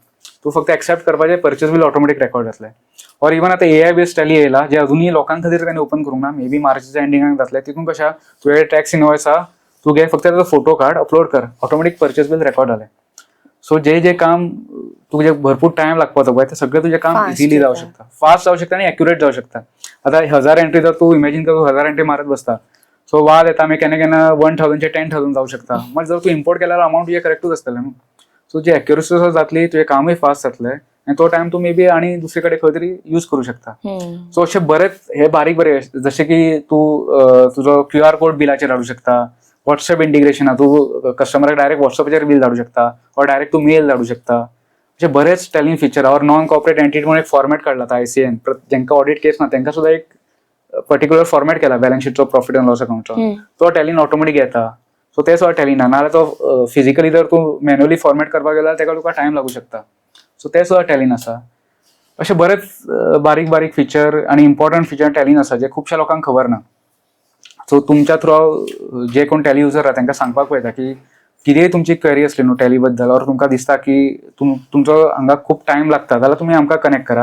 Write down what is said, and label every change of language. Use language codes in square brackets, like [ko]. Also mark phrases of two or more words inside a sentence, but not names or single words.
[kok] तूं फक्त एक्सेप्ट करपाचें [en] purchase bill automatic record [kok] जातलें. और इवन आतां [en] AI based Tally [kok] येयला जे अजुनूय लोकां खातीर ताणें ओपन करूंक ना. मे बी मार्चच्या एंडिंगाक जातलें. तितून कशें आहा तुवें [en] tax invoice [kok] आहा तूं घे फक्त ताचो फोटो काड अपलोड कर [en] automatic purchase bill record [kok] जालें. सो जे काम तुझे भरपूर टाइम लागतो पळय ते सगळं तुझे काम Fast इझिली जाऊ जाता. [mr] शकता, फास्ट जाऊ शकता आणि अॅक्युरेट जाऊ शकता. आता 1000 एंट्री जर तू इमॅजिन कर 1000 एंट्री मारत बसता, सो वाद येता आम्ही केन्ना 1000 चे 10,000 जाऊ शकता. मग जर तू इम्पोर्ट केल्यावर अमाऊंट तुझे करेक्टूच असतले न्हू. सो जी अॅक्युरेसी जातली तुझे कामही फास्ट जातले आणि तो टाइम तू मे बी आणि दुसरीकडे खंय तरी यूज करू शकता. [kok] सो असे बरेच हे बारीक बरे जसे की तू तुझो [en] QR code [kok] बिलाचेर धाडू शकता, [en] WhatsApp integration [kok] तू कस्टमराक डायरेक्ट व्हॉट्सअपचेर बिल धाडू शकता और डायरेक्ट तू मेल धाडू शकता. असे बरेच टेलिंग फीचर और [en] non corporate entity [kok] म्हणून एक फॉर्मॅट काढला आता ICAN ज्यांका [en] audit case [kok] ना त्यांना सुद्धा एक [en] particular format [kok] केला बॅलन्स शीटचो [en] profit and loss [kok] अकाउंटचो. तो टेलिंग ऑटोमॅटिक येता. सो ते सुद्धा टेलिंग ना नाल्यार तो फिजिकली जर तू मॅन्युअली फॉर्मॅट करपाक गेल्यार तेका तुका टाइम लागू शकता. सो ते सुद्धा टेलिंग आसा. असे बरेच बारीक बारीक फीचर आणि [en] important feature [kok] टेलिंग आसा जे खुबशा लोकांक खबर ना. सो तुमच्या थ्रू जे कोण [en] Tally user [kok] आहा तांकां सांगपाक पळयता की कितेंय तुमची क्वेरी असली न्हू टॅली बद्दल और तुमकां दिसता की तुमचो हांगा खूप टाइम लागता जाल्यार तुमी आमकां कनेक्ट करा.